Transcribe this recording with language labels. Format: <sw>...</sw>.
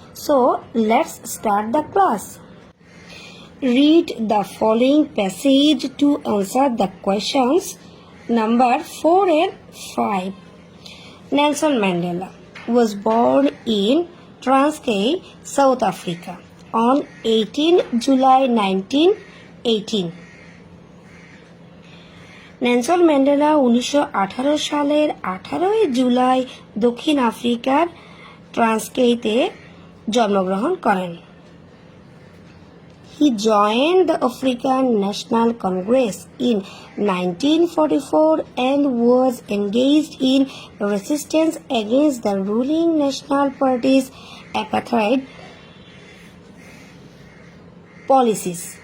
<en>So let's start the class. Read the following passage to answer the questions number 4 and 5. Nelson Mandela was born in Transkei, South Africa on 18 July 1918.</en> <bn>Nelson Mandela 1918 সালের 18 জুলাই দক্ষিণ আফ্রিকার ট্রান্সকেইতে জন্মগ্রহণ করেন।</bn> <en>He joined the African National Congress in 1944 and was engaged in resistance against the ruling National Party's apartheid policies.</en>